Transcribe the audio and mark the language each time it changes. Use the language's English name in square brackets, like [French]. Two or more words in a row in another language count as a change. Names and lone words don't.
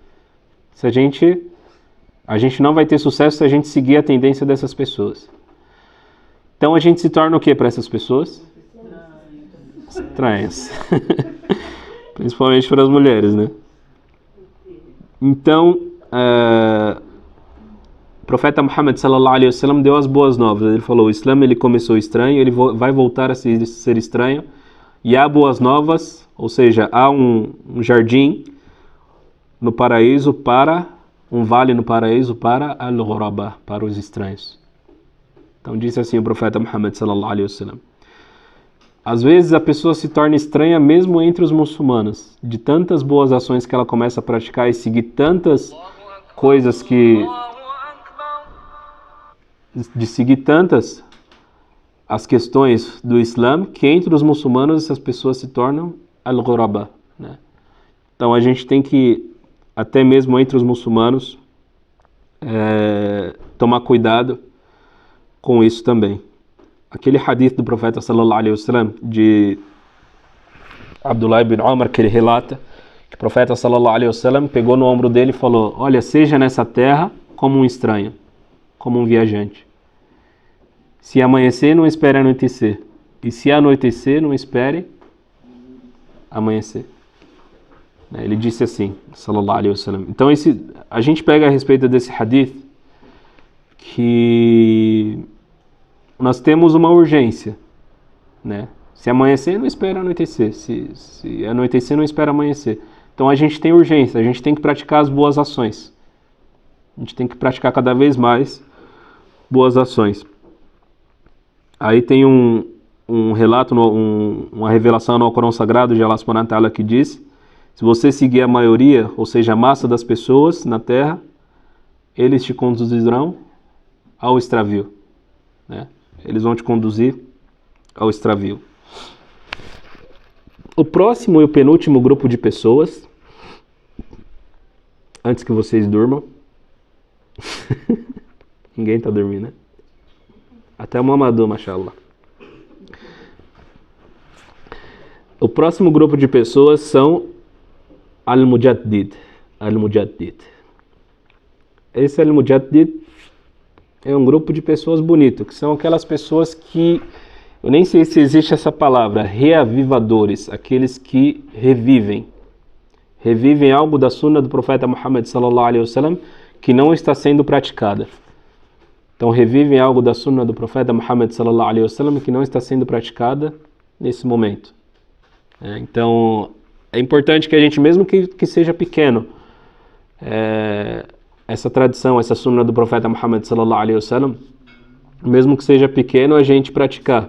[Portuguese] A gente não vai ter sucesso se a gente seguir a tendência dessas pessoas. Então a gente se torna o quê para essas pessoas? Estranhas. Principalmente para as mulheres, né? Então, o profeta Muhammad [Arabic] صلى الله عليه وسلم [Portuguese] deu as boas novas. Ele falou: o Islã ele começou estranho, ele vai voltar a ser estranho. E há boas novas, ou seja, há um jardim no paraíso um vale no paraíso para al-Ghuraba, para os estranhos. Então disse assim o profeta Muhammad [Arabic] صلى الله عليه وسلم: [Portuguese] às vezes a pessoa se torna estranha mesmo entre os muçulmanos, de tantas boas ações que ela começa a praticar e seguir tantas coisas de seguir tantas as questões do Islã, que entre os muçulmanos essas pessoas se tornam al-Ghuraba, né? Então a gente tem que, até mesmo entre os muçulmanos, tomar cuidado com isso também. Aquele hadith do profeta [Arabic] صلى الله عليه وسلم [Portuguese] de Abdullah ibn Umar, que ele relata que o profeta [Arabic] صلى الله عليه وسلم [Portuguese] pegou no ombro dele e falou: olha, seja nessa terra como um estranho, como um viajante. Se amanhecer, não espere anoitecer. E se anoitecer, não espere amanhecer. Ele disse assim, [Arabic] صلى الله عليه وسلم. [Portuguese] Então a gente pega a respeito desse hadith que nós temos uma urgência, né? Se amanhecer, não espera anoitecer. Se anoitecer, não espera amanhecer. Então a gente tem urgência, a gente tem que praticar as boas ações. A gente tem que praticar cada vez mais boas ações. Aí tem um relato, uma revelação no Alcorão Sagrado de [Arabic] الله سبحانه وتعالى [Portuguese] que diz: se você seguir a maioria, ou seja, a massa das pessoas na terra, eles te conduzirão ao extravio, né? Eles vão te conduzir ao extravio. O próximo e o penúltimo grupo de pessoas, antes que vocês durmam, ninguém está dormindo, né? Até o mamador, mashallah. O próximo grupo de pessoas são al-Mujaddid. Al-Mujaddid. Esse al-Mujaddid é um grupo de pessoas bonitas, que são aquelas pessoas que, eu nem sei se existe essa palavra, reavivadores, aqueles que revivem algo da sunna do profeta Muhammad [Arabic] صلى الله عليه وسلم [Portuguese] que não está sendo praticada. Então revivem algo da sunna do profeta Muhammad [Arabic] صلى الله عليه وسلم [Portuguese] que não está sendo praticada nesse momento. Então é importante que a gente, mesmo que seja pequeno, essa tradição, essa sunna do profeta Muhammad [Arabic] صلى الله عليه وسلم, [Portuguese] mesmo que seja pequeno, a gente praticar.